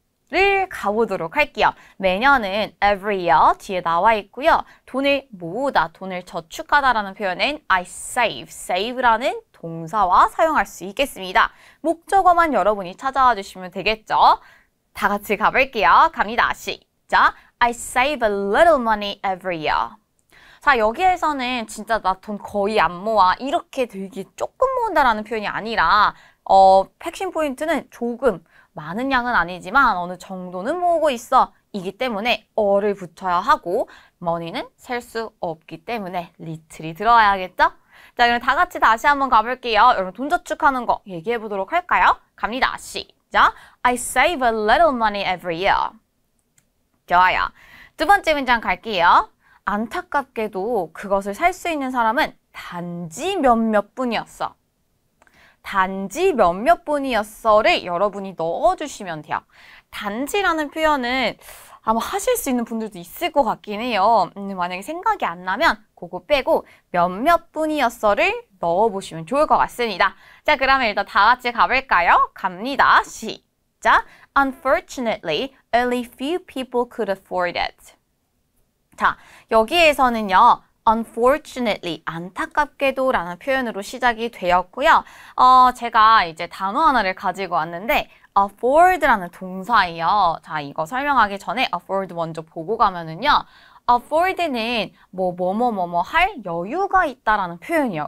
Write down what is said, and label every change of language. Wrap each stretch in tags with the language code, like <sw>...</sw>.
<ko>를 가보도록 할게요. 매년은 every year 뒤에 나와 있고요. 돈을 모으다, 돈을 저축하다라는 표현은 I save, save라는 동사와 사용할 수 있겠습니다. 목적어만 여러분이 찾아와 주시면 되겠죠? 다 같이 가볼게요. 갑니다. 시작!</ko> <en>I save a little money every year.</en> <ko>자, 여기에서는 진짜 나 돈 거의 안 모아 이렇게 되게 조금 모은다라는 표현이 아니라 핵심 포인트는 조금 많은 양은 아니지만 어느 정도는 모으고 있어 이기 때문에 어를 붙여야 하고 money는 셀 수 없기 때문에 little이 들어야겠죠? 자, 그럼 다 같이 다시 한번 가볼게요. 여러분 돈 저축하는 거 얘기해 보도록 할까요? 갑니다. 시작!</ko> <en>I save a little money every year.</en> <ko>좋아요. 두 번째 문장 갈게요. 안타깝게도 그것을 살 수 있는 사람은 단지 몇몇 분이었어. 단지 몇몇 분이었어를 여러분이 넣어주시면 돼요. 단지라는 표현은 아마 하실 수 있는 분들도 있을 것 같긴 해요. 만약에 생각이 안 나면 그거 빼고 몇몇 분이었어를 넣어보시면 좋을 것 같습니다. 자, 그러면 일단 다 같이 가볼까요? 갑니다. 시작!</ko> <en>Unfortunately, only few people could afford it.</en> <ko>자, 여기에서는요. Unfortunately, 안타깝게도 라는 표현으로 시작이 되었고요. 제가 이제 단어 하나를 가지고 왔는데 afford라는 동사예요. 자, 이거 설명하기 전에 afford 먼저 보고 가면은요. afford는 뭐뭐 할 여유가 있다라는 표현이에요.</ko>